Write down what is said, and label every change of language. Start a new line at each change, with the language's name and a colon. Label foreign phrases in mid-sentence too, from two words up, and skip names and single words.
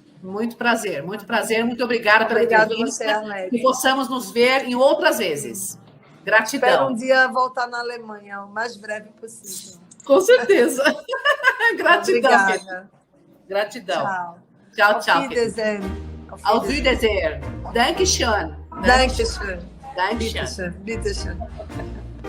Portuguese: Muito prazer. Muito obrigada pela entrevista. Você, Arlete. Que possamos nos ver em outras vezes. Gratidão. Espero um dia voltar na Alemanha, o mais breve possível. Com certeza. Gratidão. Obrigada. Gratidão. Tchau. Tchau.
German: Auf Wiedersehen. Auf Wiedersehen. Dankeschön. Dankeschön. Dankeschön. Bitteschön. Bitteschön.